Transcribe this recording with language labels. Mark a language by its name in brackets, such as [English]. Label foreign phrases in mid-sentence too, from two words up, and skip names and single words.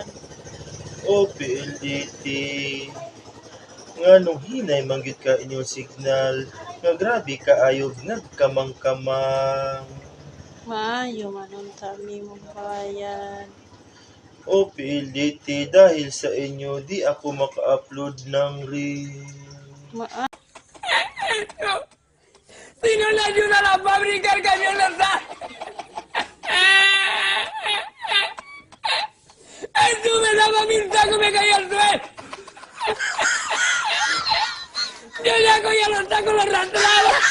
[Cebuano] O PLDT, nganong hinay manggid ka inyong signal, nga grabe kaayo nagkamang-kamang. Maayo man unta mi mo bayad. [Filipino] O PLDT, dahil sa inyo, di ako maka-upload ng reel. [Spanish] Sino le ayuda a la fábrica el camión de sal? ¡Ay, tú me daba mi saco y me caía al suelo! Yo ya cogía los sacos, los arrastraba.